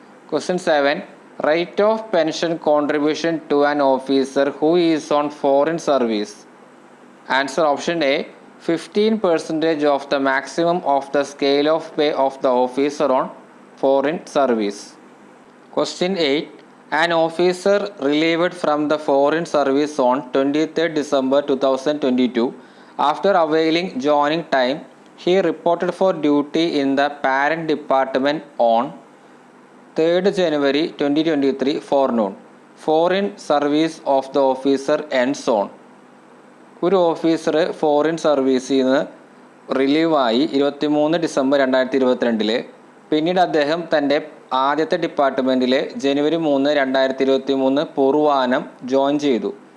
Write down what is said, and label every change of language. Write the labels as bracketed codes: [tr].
[en] Question 7, rate of pension contribution to an officer who is on foreign service. Answer option A, 15% of the maximum of the scale of pay of the officer on foreign service. Question 8, an officer relieved from the foreign service on 23rd December 2022 after availing joining time he reported for duty in the parent department on 3rd January 2023 forenoon. Foreign service of the officer ends on. [ml] ഒരു officer foreign സർവീസിൽ നിന്ന് റിലീവായി 23 December 2022. പിന്നീട് അദ്ദേഹം തൻ്റെ ആദ്യത്തെ ഡിപ്പാർട്ട്മെൻറ്റിൽ ജനുവരി 3, 2023 പൂർവാനം join ചെയ്തു.